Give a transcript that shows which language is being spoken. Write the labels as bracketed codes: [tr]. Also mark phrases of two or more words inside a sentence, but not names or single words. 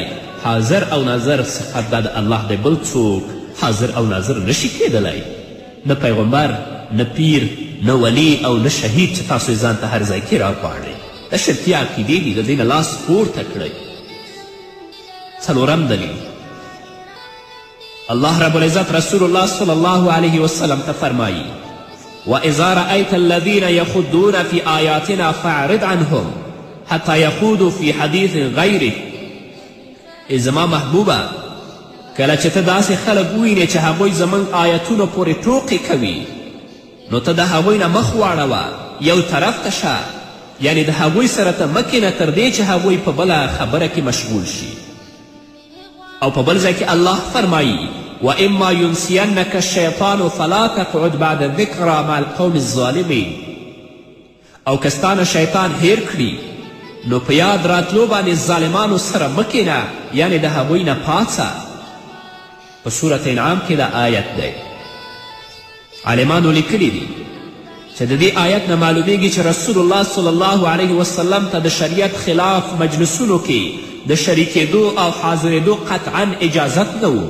[ps] حاضر او ناظر صفت دا د الله دی، بل څوک حاضر او ناظر نشي کیدلی، نه پیغمبر نه پیر نه ولی او نه شهید چې تاسو یې ځان ته هر ځای کې راپاړئ. د شرکي عقیدې دي، د دې نه لاس پورته کړئ. څلورم دلیل، [ar] الله رب العزت رسول الله صلی الله علیه وسلم [ps] ته فرمایي [ar] وَإِذَا رَأَيْتَ الَّذِينَ يَخُضُّونَ فِي آيَاتِنَا فَأَعْرِضْ عَنْهُمْ حَتَّى يَخُوضُوا فِي حَدِيثٍ غَيْرِهِ. [ps] ای زما محبوبه کله چې ته داسې خلک ووینې چې هغوی زموږ آیتونو پورې ټوقې کوي نو ته د هغوی نه مخ واړوه، یو طرف ته شه، یعنی د هغوی سره ته مه کینه تر دې چې هغوی په بله خبره کې مشغول شي. او په بل ځای کې الله فرمایي [ar] وَإِمَّا يُنْسِيَنَّكَ الشَّيْطَانُ فَلَا تَقْعُدْ بَعْدَ الذِّكْرَى مع القوم الظالمین. [ps] او که ستانه شیطان هیر کړي نو په یاد راتلو باندې ظالمانو سره مه کینه، یعنی د هغوی نه پاڅه. په صورت انعام کې دا آیت دی. عالمانو لیکلی دي چې د دې آیت نه معلومیږي چې رسول الله [ar] صلی الله علیه وسلم [ps] ته د شریعت خلاف مجلسونو کې د شریکېدو او حاضرېدو قطعا اجازت نه و.